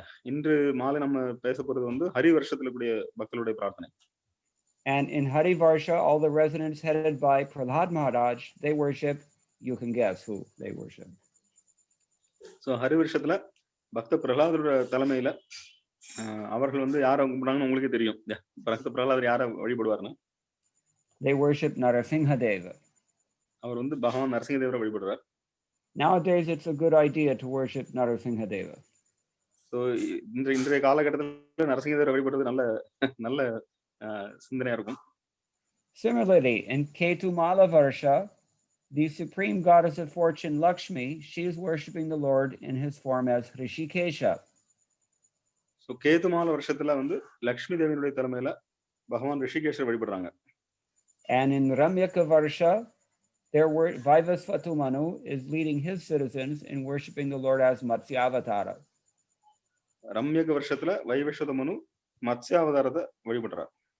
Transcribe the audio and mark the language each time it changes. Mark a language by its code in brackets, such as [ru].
[ta] இன்று மாலை நம்ம பேச போறது வந்து ஹரி வருஷத்துல கூடிய பக்தர்களுடைய பிரார்த்தனை. [en] And in Hari Varsha, all the residents headed by Prahlad Maharaj, they worship, you can guess who they worship. [ta] So Hari வருஷத்துல பக்த பிரஹ்லாதரோட தலைமையில அவர்கள் வந்து யாரை கும்பிடுறாங்கன்னு உங்களுக்கு தெரியும். பக்த பிரஹ்லாதர் யாரை வழிபடுவார்னா, [en] they worship Narasimha Deva. [ta] அவர் வந்து பகவான் நரசிங்க தேவரை வழிபடுறார். [en] Nowadays it's a good idea to worship Narasimha Deva. [ta] So இன்றைய காலகட்டத்தில் நரசிங்க தேவரை வழிபடுறது நல்ல சிந்தனையா இருக்கும். [en] Similarly, in Ketumala Varsha, the supreme goddess of fortune Lakshmi, she is worshiping the Lord in his form as Hrishikesha. [ta] So கேதுமால வருஷத்துல வந்து லக்ஷ்மி தேவியினுடைய தலைமையில பகவான் ரிஷிகேஷரை வழிபடுறாங்க. [en] And in Ramyaka Varsha, Vaivasvata Manu is leading his citizens in worshiping the Lord as Matsyavatara. [ta] ரம்யக வருஷத்துல வைவஸ்வத மனு மத்ஸ்யாவதாரத்தை வழிபடுறார்.